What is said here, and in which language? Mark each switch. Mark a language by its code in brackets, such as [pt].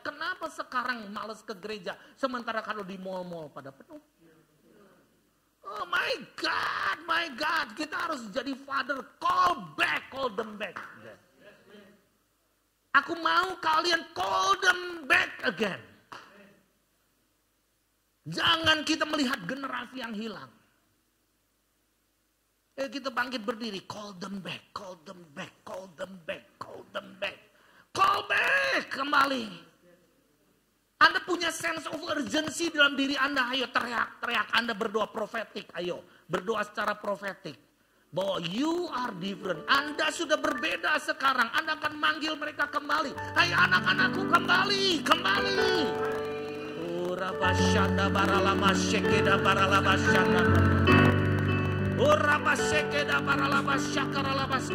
[id] Kenapa sekarang males ke gereja sementara kalau di mall-mall pada penuh? [en] Oh my God, [id] kita harus jadi [en] father, call them back. [id] Aku mau kalian [en] call them back again. [id] Jangan kita melihat generasi yang hilang. Kita bangkit berdiri, [en] call them back, call them back, call them back, call them back. Call back [id] kembali. Anda punya [en] sense of urgency [id] dalam diri Anda, ayo teriak-teriak. Anda berdoa profetik, ayo berdoa secara profetik. [en] Bahwa you are different. [id] Anda sudah berbeda sekarang. Anda akan manggil mereka kembali. Hai anak-anakku kembali, kembali. Urabashanda baralama shekeda baralama shanda. Urabashekeda baralama shakaralabas.